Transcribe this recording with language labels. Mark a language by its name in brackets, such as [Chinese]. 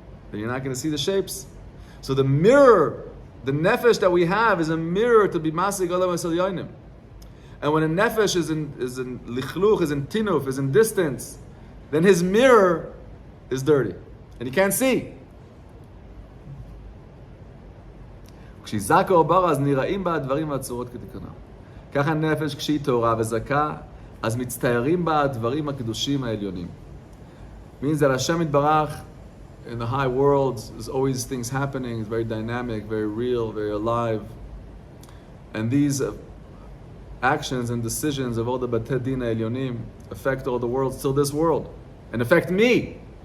[English] Then you're not going to see the shapes. So the mirror, the nefesh that we have is a mirror to be masig olam asel yonim. And when a nefesh is in lichluch, is in tinuf, is in distance, then his mirror is dirty. And he can't see. [Hebrew] כשזכה עובר אז נראים בה הדברים והצורות כתיקונם. ככה נפש כשהיא טהורה וזכה, אז מצטיירים בה הדברים הקדושים העליונים. [English] Means that Hashem Yitbarach in the high worlds, there's always things happening, it's very dynamic, very real, very alive. And these actions and decisions of all the Batei Din Elyonim affect all the worlds till this world, and affect me.